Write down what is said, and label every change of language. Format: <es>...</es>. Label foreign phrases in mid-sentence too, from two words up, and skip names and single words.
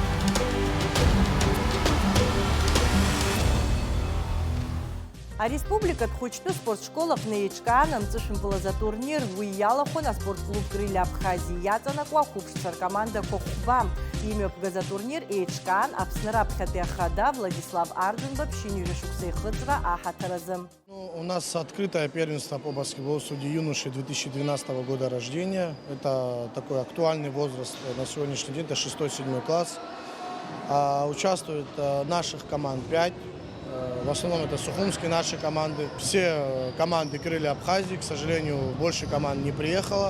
<ab>Ареспубликатә хәыҷтәы спортшколаҟны еиҿкаан амҵышәымпылаз атурнир. Уи иалахәын аспортклуб Гриль Абхазиа иаҵанакуа ахәыԥшцәа ркомандақәа хәба. Имҩаԥгаз атурнир еиҿкаан Аԥсны раԥхьатәи ахада Владислав Арӡынба ԥшьынҩажәа шықәса ихыҵра аҳаҭаразы.</ab> <ru>У нас открытое первенство по баскетболу среди юношей 2012 года рождения. Это такой актуальный возраст на сегодняшний день, это 6-7 класс. Участвуют наших команд 5. В основном это сухумские наши команды. Все команды Крылья Абхазии, к сожалению, больше команд не приехало.</ru>